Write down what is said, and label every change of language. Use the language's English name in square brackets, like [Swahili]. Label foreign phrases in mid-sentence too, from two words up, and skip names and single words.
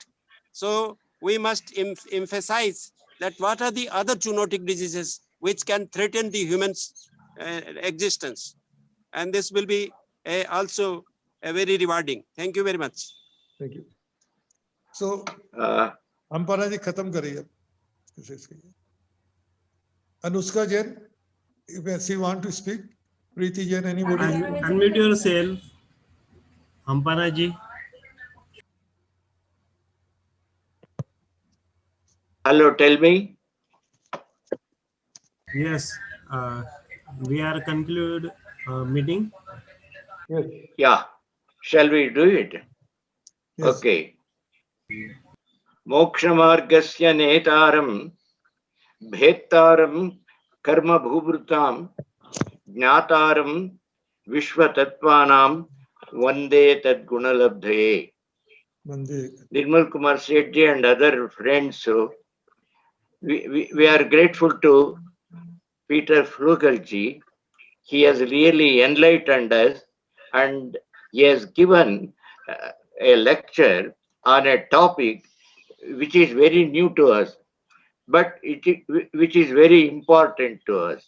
[English] So we must emphasize that what are the other zoonotic diseases which can threaten the human's existence. And this will be also very rewarding. Thank you very much. Thank you. So, [Hindi] Hampana ji khatam kariye. [English] Anushka Jain, if she want to speak. Preeti Jain, anybody? Unmute yourself. Hampana ji. Hello, tell me. Yes, we are conclude meeting. Yes. Yeah. Shall we do it? Yes. Okay. [Sanskrit] Mokshamargasya netaram bhetaram karma bhubrutam jnataram vishwatattvanam vande tad gunalabdhaye. [English] Nirmal Kumar Sethi and other friends, so we are grateful to Peter Flügel ji. He has really enlightened us, and he has given a lecture on a topic which is very new to us, but which is very important to us.